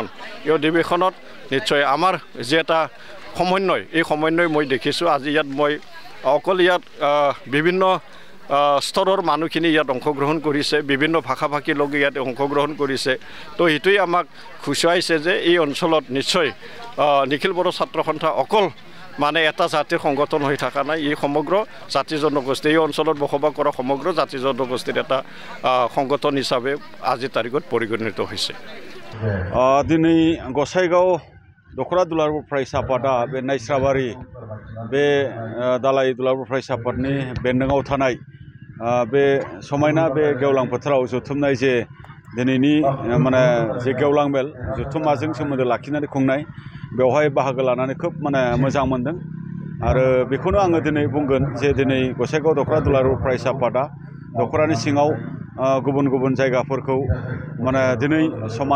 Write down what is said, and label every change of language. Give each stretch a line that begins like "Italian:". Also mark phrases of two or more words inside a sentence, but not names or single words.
Assamese: এই অধিৱেশনত নিশ্চয় আমাৰ যি এটা সমন্বয় এই সমন্বয় মই দেখিছোঁ আজি ইয়াত মই অকল ইয়াত বিভিন্ন স্তৰৰ মানুহখিনি ইয়াত অংশগ্ৰহণ কৰিছে বিভিন্ন ভাষা ভাষী লোক ইয়াত অংশগ্ৰহণ কৰিছে তো সেইটোৱে আমাক খুচুৱাইছে যে এই অঞ্চলত নিশ্চয় নিখিল বড়ো ছাত্ৰ সন্থা অকল মানে এটা জাতিৰ সংগঠন হৈ থকা নাই এই সমগ্ৰ জাতি জনগোষ্ঠী এই অঞ্চলত বসবাস কৰা সমগ্ৰ জাতি জনগোষ্ঠীৰ এটা সংগঠন হিচাপে আজিৰ তাৰিখত পৰিগণিত হৈছে
Bodo: दिनै गसाइगाव दखरा दुलाराय फरायसा आफादा बे नायस्राबारि बे दालाय दुलाराय फरायसा आफादनि बेन्दोङाव थानाय बे समायना बे गेवलां फोथाराव जथुमनाय जे दिनैनि माने जे गेवलां मेल जथुम्माजों सोमोन्दो लाखिनानै खुंनाय बेवहाय बाहागो लानानै खोब माने मोजां मोनदों आरो बेखौनो आङो दिनै बुंगोन जे दिनै गसाइगाव दखरा दुलाराय फरायसा आफादा दखरानि सिङाव गुबुन गुबुन जायगाफोरखौ माने दिनै समान